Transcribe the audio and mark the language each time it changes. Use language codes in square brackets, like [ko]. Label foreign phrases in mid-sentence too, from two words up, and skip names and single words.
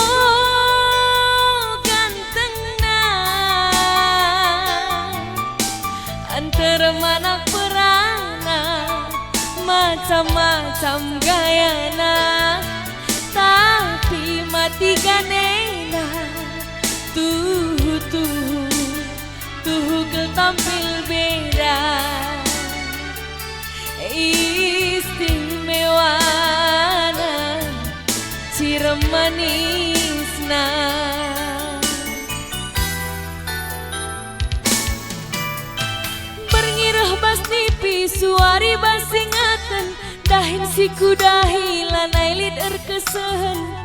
[id] gantengna antara mana perana macam-macam gayana, tapi matikan enak tuh tampil beda istimewana cirem manisna [btx] berngiruh bas nipi suari bas ingatan dahin si kudahi lanai lid erkesen